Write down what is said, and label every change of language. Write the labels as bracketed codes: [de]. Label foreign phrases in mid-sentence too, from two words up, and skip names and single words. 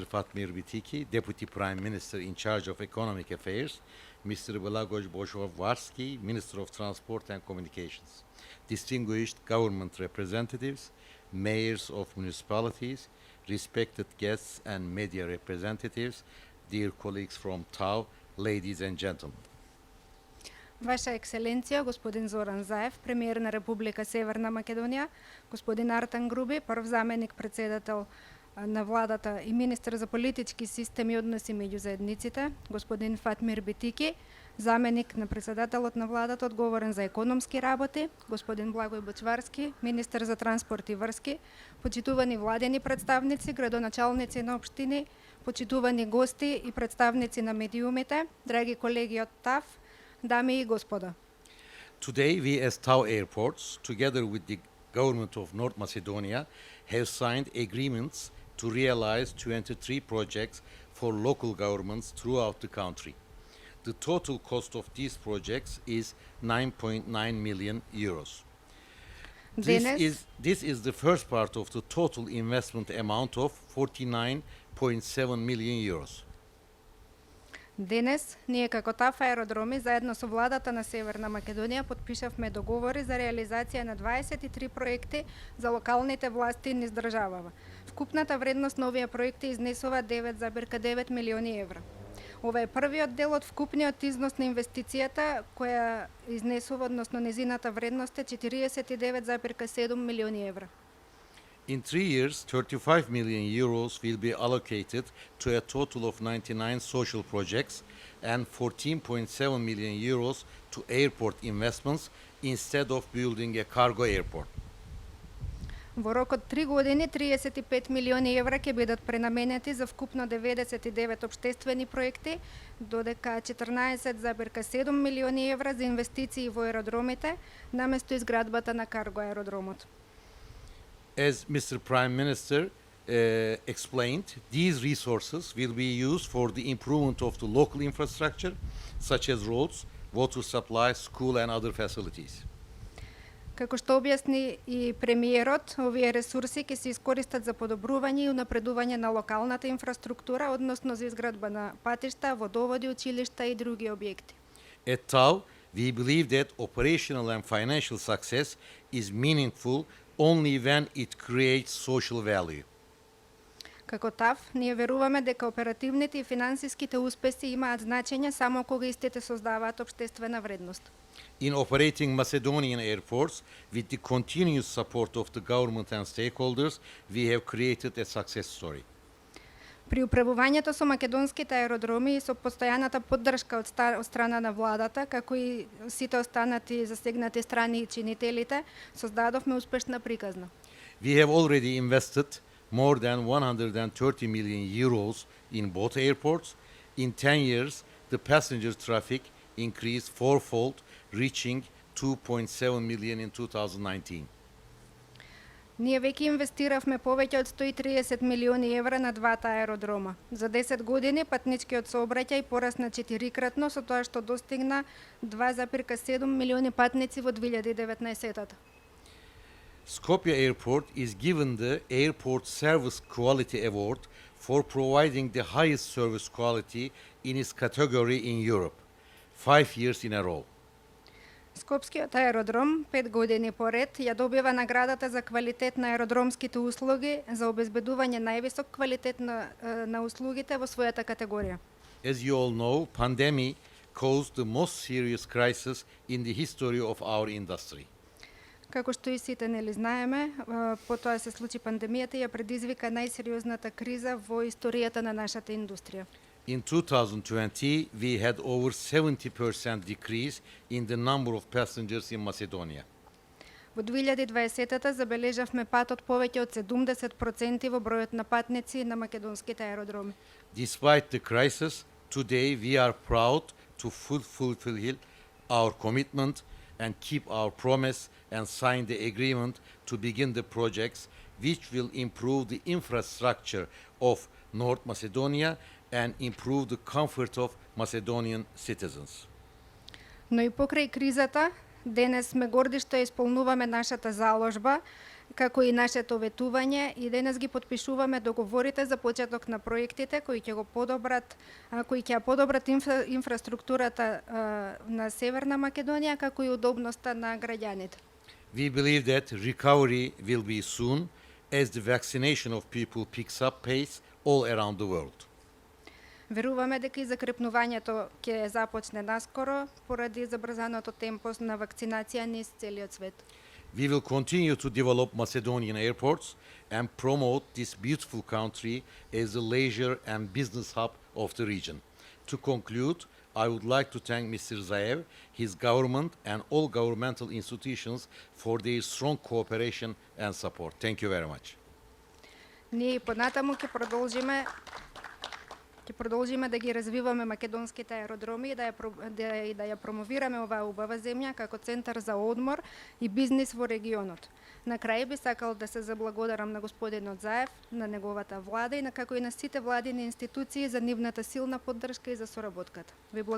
[en] Fatmir Bitiki, Deputy Prime Minister in charge of Economic Affairs, Mr. Blagoj Bozhovarsky, Minister of Transport and Communications, distinguished government representatives, mayors of municipalities, respected guests and media representatives, dear colleagues from TAO, ladies and gentlemen. [mk] Ваша ексцеленција, господин Зоран Заев, премиер на Република Северна Македонија, господин Артан Груби, прв заменик председател на владата и министер за политички системи и односи меѓу заедниците, господин Фатмир Битики, заменик на председателот на владата одговорен за економски работи, господин Благој Бочварски, министер за транспорт и врски, почитувани владени представници, градоначалници на општини, почитувани гости и представници на медиумите, драги колеги од ТАВ, дами и господа. [en] Today, we as TAO Airports, together with the government of North Macedonia, have signed agreements to realize 23 projects for local governments throughout the country. The total cost of these projects is 9.9 million euros. This is the first part of the total investment amount of 49.7 million euros. [mk] Денес, ние како ТАФ аеродроми, заедно со владата на Северна Македонија, подпишавме договори за реализација на 23 проекти за локалните власти низ државава. Вкупната вредност на овие проекти изнесува 9,9 милиони евра. Ова е првиот дел од вкупниот износ на инвестицијата, која изнесува, односно незината вредност е 49,7 милиони евра. [en] In 3 years, 35 million euros will be allocated to a total of 99 social projects and 14.7 million euros to airport investments instead of building a cargo airport. [mk] Во рок од 3 години 35 милиони евра ќе бидат пренаменети за вкупно 99 обштествени проекти, додека 14,7 милиони евра за инвестиции во аеродромите, наместо изградбата на карго аеродромот. [en] As Mr. Prime Minister explained, these resources will be used for the improvement of the local infrastructure, such as roads, water supply, school and other facilities. [mk] Како што објасни и премиерот, овие ресурси ќе се искористат за подобрување и унапредување на локалната инфраструктура, односно за изградба на патишта, водоводи, училишта и други објекти. [en] At TAO, we believe that operational and financial success is meaningful only when it creates social value. [mk] Како ТАВ, ние веруваме дека оперативните и финансиските успеси имаат значење само кога истите создаваат обштествена вредност. [en] In operating Macedonian airports, with the continuous support of the government and stakeholders, we have created a success story. [mk] При управувањето со македонските аеродроми и со постојаната поддршка од страна на владата, како и сите останати засегнати страни и чинителите, создадовме успешна приказна. [en] We have already invested more than 130 million euros in both airports. In 10 years, the passenger traffic increased fourfold, reaching 2.7 million in 2019. [mk] Ние веќе инвестиравме повеќе од 130 милиони евра на двата аеродрома. За 10 години патничкиот сообраќај порасна 4-кратно, со тоа што достигна 2,7 милиони патници во 2019-та. [en] Skopje Airport is given the Airport Service Quality Award for providing the highest service quality in its category in Europe, 5 years in a row. [mk] Скопскиот аеродром 5 години поред ја добива наградата за квалитет на аеродромските услуги за обезбедување највисок квалитет на услугите во својата категорија. [en] As you all know, pandemic caused the most serious crisis in the history of our industry. [mk] Како што и сите нели знаеме, потоа се случи пандемијата и ја предизвика најсериозната криза во историјата на нашата индустрија. [en] In 2020, we had over 70% decrease in the number of passengers in Macedonia. [mk] Во 2020-та забележавме пат од повеќе од 70% во бројот на патници на македонските аеродроми. [en] Despite the crisis, today we are proud to fulfill our commitment and keep our promise and sign the agreement to begin the projects which will improve the infrastructure of North Macedonia and improve the comfort of Macedonian citizens. [mk] Но и покрај кризата, денес сме горди што исполнуваме нашата заложба, како и нашето ветување, и денес ги потпишуваме договорите за почеток на проектите кои ќе го подобрат, кои ќе подобрат инфраструктурата на Северна Македонија, како и удобноста на граѓаните. [en] We believe that recovery will be soon as the vaccination of people picks up pace all around the world. [mk] Веруваме дека и закрепнувањето ќе започне наскоро поради забрзаното темпо на вакцинација низ целиот свет. [en] We will continue to develop Macedonian airports and promote this beautiful country as a leisure and business hub of the region. To conclude, I would like to thank Mr. Zaev, his government, and all governmental institutions for their strong cooperation and support. Thank you very much. [mk] Ние и понатаму ќе продолжиме да ги развиваме македонските аеродроми и да ја промовираме оваа убава земја како центар за одмор и бизнис во регионот. На крај би сакал да се заблагодарам на господинот Заев, на неговата влада и како и на сите владини институции за нивната силна поддршка и за соработката.